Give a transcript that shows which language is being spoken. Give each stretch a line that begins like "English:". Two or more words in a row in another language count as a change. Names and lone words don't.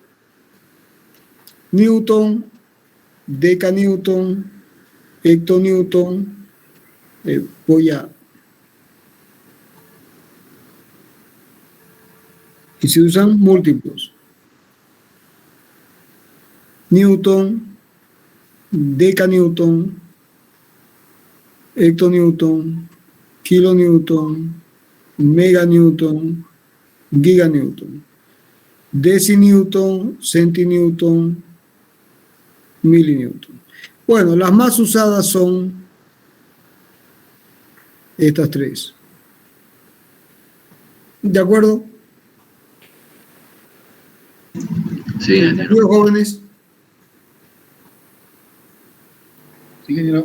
Spanish: Newton, decanewton, hectonewton. Y se usan múltiplos. Newton, decanewton, hectonewton, kilonewton, meganewton, giganewton, decinewton, centinewton, milinewton. Bueno, las más usadas son estas tres. ¿De acuerdo? Sí, ¿Entendido, jóvenes? Sí, ingeniero.